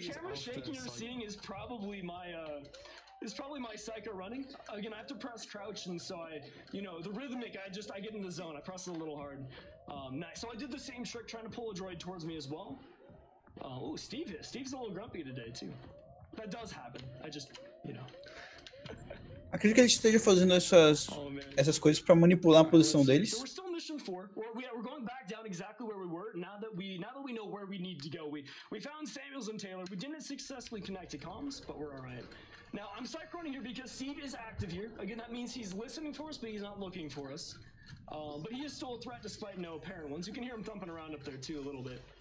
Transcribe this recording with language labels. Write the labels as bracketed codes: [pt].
[en] the camera shaking you're seeing is probably my psycho running. Again, I have to press crouch, and so the rhythmic. I get in the zone. I press it a little hard. Nice. So I did the same trick, trying to pull a droid towards me as well. Oh, Steve's a little grumpy today too. That does happen. I just, [pt] Acredito que ele esteja fazendo essas coisas para manipular a posição deles. [en] We're still mission 4. We're going back down exactly where we were. Now that we know where we need to go. We found Samuels and Taylor. We didn't successfully connect to comms, but we're all right. Now I'm psychroning here because Steve is active here. Again, that means he's listening for us, but he's not looking for us. But he is still a threat despite no apparent ones. You can hear him thumping around up there too a little bit.